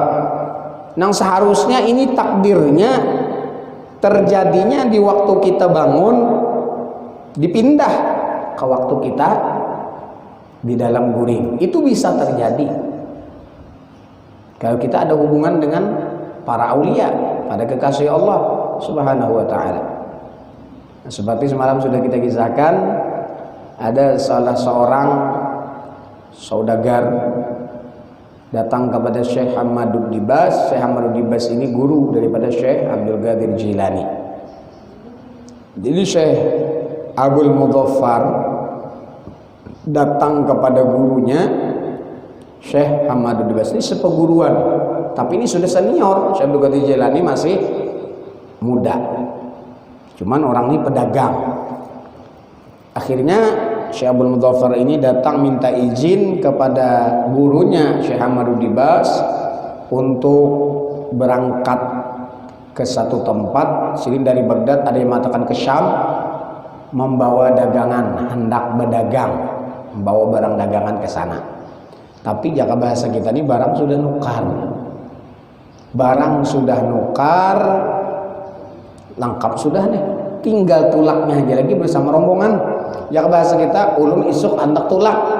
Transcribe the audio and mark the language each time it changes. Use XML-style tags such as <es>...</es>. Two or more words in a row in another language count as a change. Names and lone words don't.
<bjn>Nang seharusnya ini takdirnya terjadinya di waktu kita bangun, dipindah ke waktu kita di dalam guring.</bjn> <id>Itu bisa terjadi kalau kita ada hubungan dengan para aulia, pada kekasih Allah</id> <ar>سبحانه وتعالى.</ar> <id>Nah, seperti semalam sudah kita kisahkan, ada salah seorang saudagar datang kepada Syekh Hamadud Dibas. Syekh Hamadud Dibas ini guru daripada Syekh Abdul Qadir Jilani. Jadi Syekh Abdul Mudhaffar datang kepada gurunya Syekh Hamadud Dibas ini sepeguruan, tapi ini sudah senior. Syekh Abdul Qadir Jilani masih muda, cuman orang ini pedagang. Akhirnya Syekh Abdul Mudhaffar ini datang minta izin kepada gurunya Syekh Hamadud Dibas untuk berangkat ke satu tempat. Sini dari Baghdad, ada yang mengatakan ke Syam, membawa dagangan, hendak berdagang, membawa barang dagangan ke sana.</id> <bjn>Tapi jaga bahasa kita ini barang sudah nukar. Barang sudah nukar, lengkap sudah nih. Tinggal tulaknya aja lagi bersama rombongan. Jaga bahasa kita ulun isuk andak tulak.</bjn>